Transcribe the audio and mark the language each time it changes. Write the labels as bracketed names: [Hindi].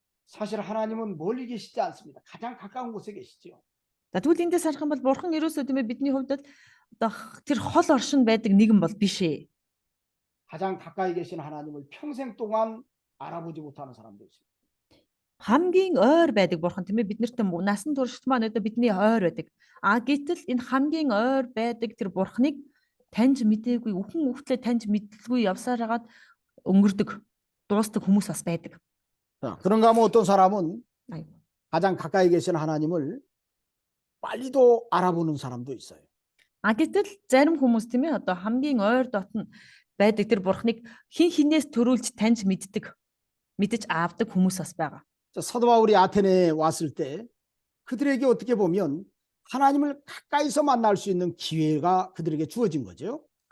[Korean] 사실 하나님은 멀리 계시지 않습니다. 가장 가까운 곳에 계시죠. [Mongolian] За тэгвэл эндээс харах юм бол бурхан ерөөсөө тийм ээ бидний хувьд одоо тэр хол оршин байдаг нэгэн бол биш ээ. [Korean] 가장 가까이 계신 하나님을 평생 동안 알아보지 못하는 사람도 있습니다. [Mongolian] хамгийн ойр байдаг бурхан тийм ээ биднэрт насан туршид маань одоо бидний ойр байдаг. Гэтэл энэ хамгийн ойр байдаг тэр бурханыг таньж мэдээгүй үхэн үхтлээ таньж мэдлгүй явсаар хагаад өнгөрдөг дуустдаг хүмүүс бас байдаг. [Korean] 자, 그런가 하면 어떤 사람은 가장 가까이 계신 하나님을 빨리도 알아보는 사람도 있어요. [Mongolian] Гэтэл зарим хүмүүс тийм ээ одоо хамгийн ойр дотн байдаг тэр бурханыг хинээс төрүүлж таньж мэдэж аавдаг хүмүүс бас байгаа. [Korean] 사도 바울이 아테네에 왔을 때 그들에게 어떻게 보면 하나님을 가까이서 만날 수 있는 기회가 그들에게 주어진 거죠.